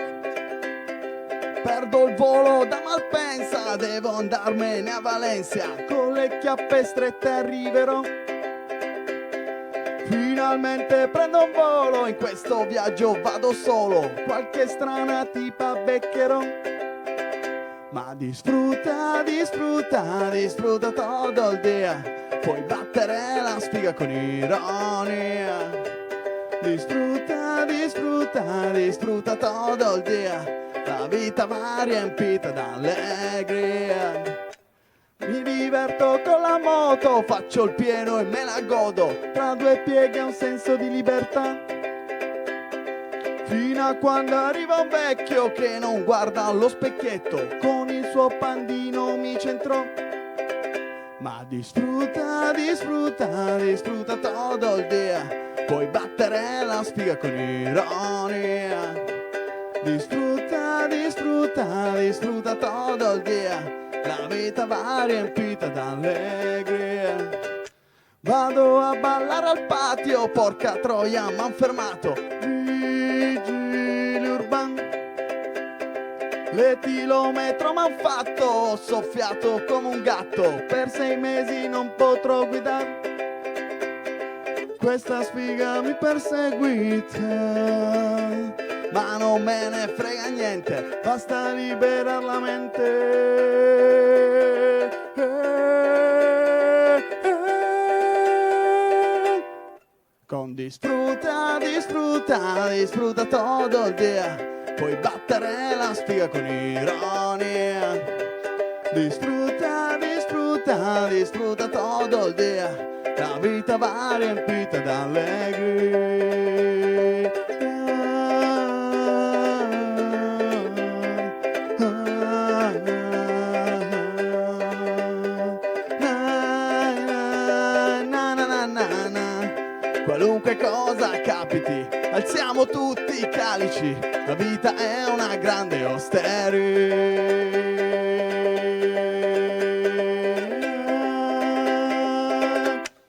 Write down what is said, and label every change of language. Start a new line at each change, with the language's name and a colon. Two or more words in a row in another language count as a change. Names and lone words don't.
Italian: Perdo il volo da Malpensa, devo andarmene a Valencia, con le chiappe strette arriverò. Finalmente prendo un volo, in questo viaggio vado solo, qualche strana tipa beccherò. Ma
Spanish: disfruta, disfruta, disfruta todo
Italian: il dia, puoi battere la spiga con ironia.
Spanish: Disfruta, disfruta, disfruta todo
Italian: il dia, la vita va riempita d'allegria. Mi diverto con la moto, faccio il pieno e me la godo, tra 2 pieghe un senso di libertà. Fino a quando arriva un vecchio che non guarda allo specchietto, con il suo pandino mi centrò. Ma
Spanish: disfruta, disfruta, disfruta todo
Italian: il dia, puoi battere la spiga con ironia.
Spanish: Disfruta, disfruta, disfruta todo
Italian: il dia, la vita va riempita d'allegria. Vado a ballare al patio, porca troia m'han fermato vigili urbani. chilometro m'han fatto, ho soffiato come un gatto, per 6 mesi non potrò guidare. Questa sfiga mi perseguita, ma non me ne frega niente, basta liberare la mente. Con
Spanish: disfruta, disfruta, disfruta todo
Italian: il dia, puoi battere la sfiga con ironia.
Spanish: Disfruta, disfruta, disfruta todo
Italian: il dia, la vita va riempita d'allegria. Qualunque cosa capiti, alziamo tutti i calici, la vita è una grande osteria.